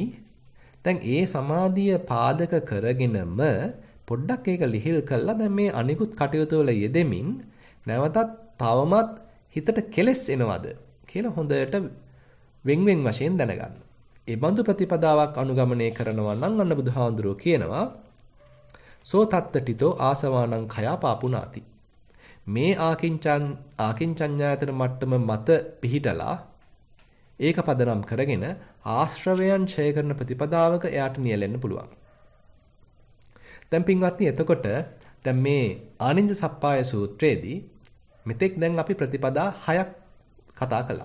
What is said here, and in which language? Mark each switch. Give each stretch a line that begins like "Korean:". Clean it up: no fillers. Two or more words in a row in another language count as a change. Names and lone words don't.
Sinhala: දැන් ඒ සමාධිය පාදක කරගෙනම පොඩ්ඩක් ඒක ලිහිල් කළා දැන් මේ අනිකුත් කටයුතු වල යෙදෙමින් නැවතත් තවමත් හිතට කෙලෙස් එනවද කියලා හොඳට වෙන් වශයෙන් දැනගන්න. ඒ බඳු ප්‍රතිපදාවක් අනුගමනය කරනවා නම් අන්න බුදුහාඳුරෝ කියනවා
Pali: සෝ තත්තටිතෝ ආසවානං khaya පාපුනාති.
Sinhala: මේ ආකින්චඤ්ඤායතන මට්ටම මත පිහිටලා ඒක පදනම් කරගෙන ආශ්‍රවයන් ඡය කරන ප්‍රතිපදාවක එයාට නියැලෙන්න පුළුවන්. දැන් පින්වත්නි එතකොට දැන් මේ ආනින්ජ සප්පාය සූත්‍රයේදී මෙතෙක් දැන් අපි ප්‍රතිපදා 6ක් කතා කළා.